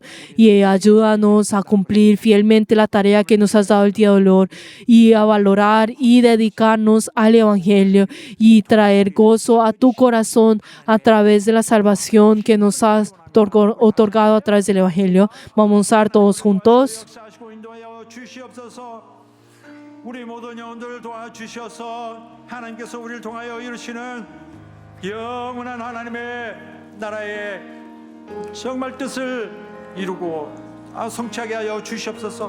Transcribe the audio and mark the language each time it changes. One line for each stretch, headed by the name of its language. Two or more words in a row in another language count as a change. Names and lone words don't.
Spanish: Y ayúdanos a cumplir fielmente la tarea que nos has dado el día de hoy y a valorar y dedicarnos al Evangelio y traer gozo a tu corazón a través de la salvación que nos has otorgado a través del Evangelio. Vamos a estar todos juntos.
Korean: 우리 모든 영혼들을 도와주셔서 하나님께서 우리를 통하여 이루시는 영원한 하나님의 나라의 정말 뜻을 이루고 성취하게 하여 주시옵소서.